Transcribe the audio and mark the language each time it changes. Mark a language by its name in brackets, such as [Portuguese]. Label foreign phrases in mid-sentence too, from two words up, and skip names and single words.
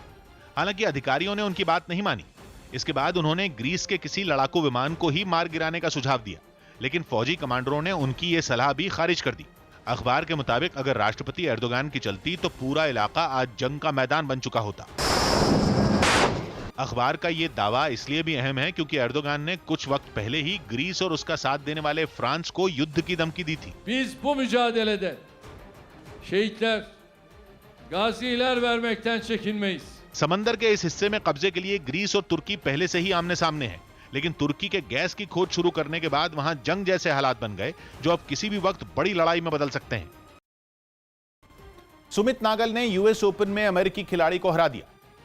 [Hindi] हालांकि अधिकारियों ने उनकी बात नहीं मानी। इसके बाद उन्होंने ग्रीस के किसी लड़ाकू विमान को ही मार गिराने का सुझाव दिया, लेकिन फौजी कमांडरों ने उनकी यह सलाह भी खारिज कर दी। अखबार के मुताबिक अगर राष्ट्रपति एर्दोगान की चलती तो पूरा इलाका आज जंग का मैदान बन चुका होता। अखबार का यह दावा इसलिए भी अहम है क्योंकि एर्दोगान ने कुछ वक्त पहले ही ग्रीस और उसका साथ देने वाले फ्रांस को युद्ध की धमकी दी थी। [Turkish] Biz bu mücadelede şehitler, gaziler vermekten çekinmeyiz. [Hindi] समंदर के इस हिस्से में कब्जे के लिए ग्रीस और तुर्की पहले से ही आमने सामने हैं, लेकिन तुर्की के गैस की खोज शुरू करने के बाद वहां जंग जैसे हालात बन गए जो अब किसी भी वक्त बड़ी लड़ाई में बदल सकते हैं। सुमित नागल ने यूएस ओपन में अमेरिकी खिलाड़ी को हरा दिया।